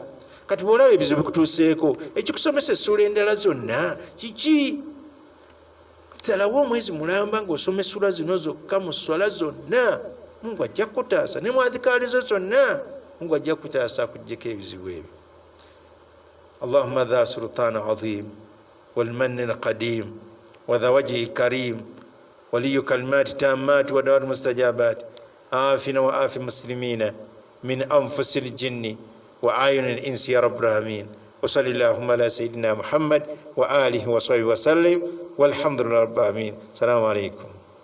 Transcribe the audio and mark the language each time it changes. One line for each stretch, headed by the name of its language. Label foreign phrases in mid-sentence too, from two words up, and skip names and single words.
Ganda: Kati bw'olaba ebizibu bikutuuseeko, ekikusomesa essuula endala zonna kiki? Salawo omwezi mulamba ng'osoma essuula zino zokka mu swala zonna, Mungu ajja kutaasa, ne mu adhikaalizo zonna Mungu ajja kutaasa akuggyeko ebizibu ebyo.
Arabic: اللهم ذا السلطان العظيم والمن القديم وذا الوجه الكريم ولي الكلمات التامات والدعوات المستجابات عافنا وعاف المسلمين من أنفس الجن وأعين الإنس يا رب العالمين. وصلى الله على سيدنا محمد وآله وصحبه وسلم والحمد لله رب العالمين. السلام عليكم.